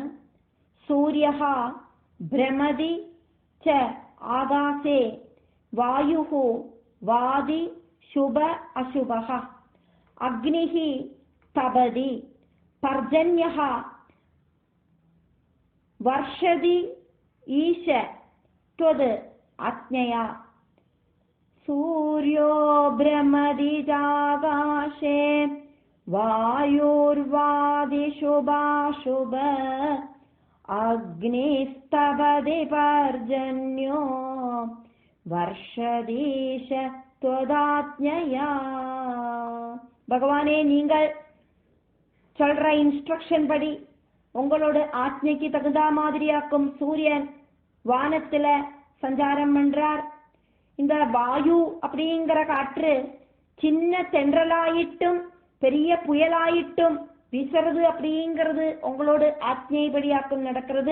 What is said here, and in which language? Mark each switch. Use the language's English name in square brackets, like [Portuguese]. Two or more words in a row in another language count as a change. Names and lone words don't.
[Sanskrit] सूर्यः भ्रमति च आकाशे वायुः वाति शुभ अशुभः अग्निः तपति पर्जन्यः वर्षति ईश त्वत् आज्ञया. सूर्यो भ्रमदिजागाशे वायुर्वादिशुभाशुभ अग्निस्तपदि पर्जन्यो वर्षदीश त्वदाज्ञया. [Tamil] பகவானே, நீங்கள் சொல்ற இன்ஸ்ட்ரக்ஷன் படி உங்களோட ஆజ్ఞைக்கு தகுந்த மாதிரியாக்கும் சூரியன் வானத்துல சஞ்சாரம் பண்றார். இந்த வாயு அப்படிங்கிற காற்று சின்ன தென்றலாயிட்டும் பெரிய புயலாயிட்டும் வீசுறது அப்படிங்கிறது உங்களோட ஆజ్ఞைப்படியாக்கும் நடக்கிறது.